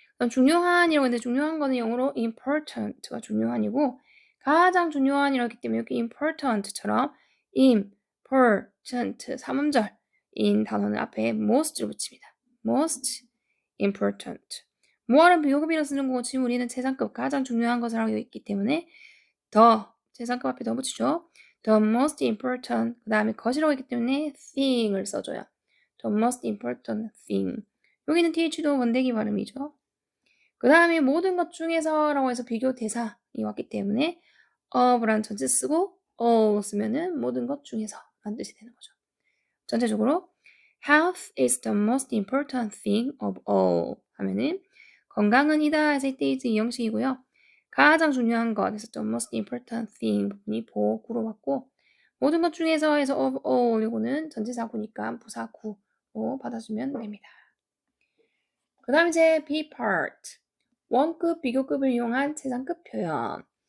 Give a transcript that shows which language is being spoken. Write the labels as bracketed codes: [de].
[ko] 중요한이라고 했는데 중요한 거는 영어로 important가 중요한이고 가장 중요한이라고 했기 때문에 여기 important처럼 important 3음절인 단어는 앞에 most를 붙입니다. most important. 뭐하는 비교급이라 쓰는 거고 지금 우리는 최상급 가장 중요한 것을 하고 있기 때문에 더 최상급 앞에 더 붙이죠. The most important 그 다음에 것이라고 했기 때문에 thing을 써줘요. The most important thing. 여기는 th도 원대기 발음이죠. 그 다음에 모든 것 중에서 라고 해서 비교 대사이 왔기 때문에 of라는 전체 쓰고 all 쓰면은 모든 것 중에서 라는 뜻이 되는 거죠. 전체적으로 [en] health is the most important thing of all [ko] 하면은 건강은 이다 해서 it is 이 형식이고요. 가장 중요한 것 해서 the most important thing 부분이 보구로 왔고 모든 것 중에서 해서 of all 이거는 전체사구니까 부사구로 받아주면 됩니다. 그 다음 이제 B part 원급, 비교급을 이용한 최상급 표현.